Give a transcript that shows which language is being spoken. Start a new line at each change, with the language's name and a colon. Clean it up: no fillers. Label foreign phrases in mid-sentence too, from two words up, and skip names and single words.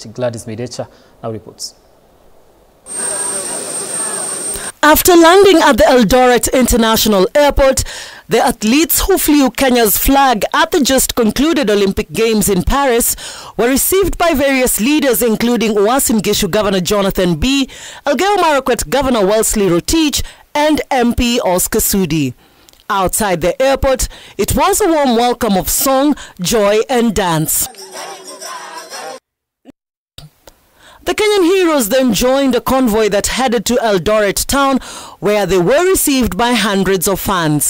English: Gladys Midecha now reports. After landing at the Eldoret International Airport, the athletes who flew Kenya's flag at the just concluded Olympic Games in Paris were received by various leaders, including Uasin Gishu Governor Jonathan B., Elgeyo Marakwet Governor Wellesley Rotich, and MP Oscar Sudi. Outside the airport, it was a warm welcome of song, joy, and dance. The Kenyan heroes then joined a convoy that headed to Eldoret town, where they were received by hundreds of fans.